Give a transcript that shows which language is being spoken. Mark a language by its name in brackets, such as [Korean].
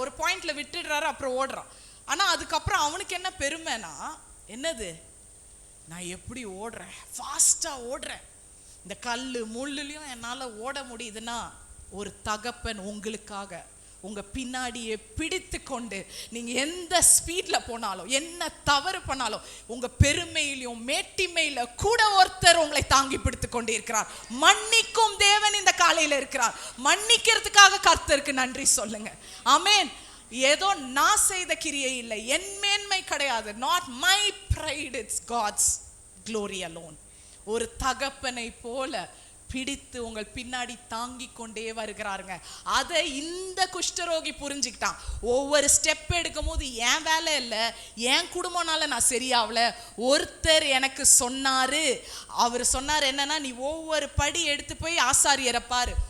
[Tamil] ஒரு பாயிண்டில் விட்டுடுறாரு, அப்புறம் ஓடுறான். ஆனால் அதுக்கப்புறம் அவனுக்கு என்ன பெருமைனா, என்னது, நான் எப்படி ஓடுறேன், ஃபாஸ்ட்டாக ஓடுறேன், இந்த கல் முள்ளுலையும் என்னால் ஓட முடியுதுன்னா ஒரு தகப்பன் உங்களுக்காக உங்கள் பின்னாடியே பிடித்து கொண்டு நீங்கள் எந்த ஸ்பீடில் போனாலும் என்ன தவறு பண்ணாலும் உங்கள் பெருமையிலையும் மேட்டிமையில் கூட ஒருத்தர் உங்களை தாங்கி பிடித்து கொண்டு இருக்கிறார். மன்னிக்கும் தேவன் இந்த காலையில் இருக்கிறார். மன்னிக்கிறதுக்காக கர்த்தருக்கு நன்றி சொல்லுங்க. ஆமென். ஏதோ நான் செய்த கிரியை இல்லை, என் மேன்மை கிடையாது. [English] Not my pride, it's God's glory alone. [Tamil] ஒரு தகப்பனை போல பிடித்து உங்கள் பின்னாடி தாங்கி கொண்டே வருகிறாருங்க. அதை இந்த குஷ்டரோகி புரிஞ்சுக்கிட்டான். ஒவ்வொரு ஸ்டெப் எடுக்கும் போது என் வேலை இல்லை, என் குடும்பம்னால நான் சரியாவல, ஒருத்தர் எனக்கு சொன்னாரு. அவர் சொன்னார் என்னன்னா, நீ ஒவ்வொரு படி எடுத்து போய் ஆசாரியரை பாரு.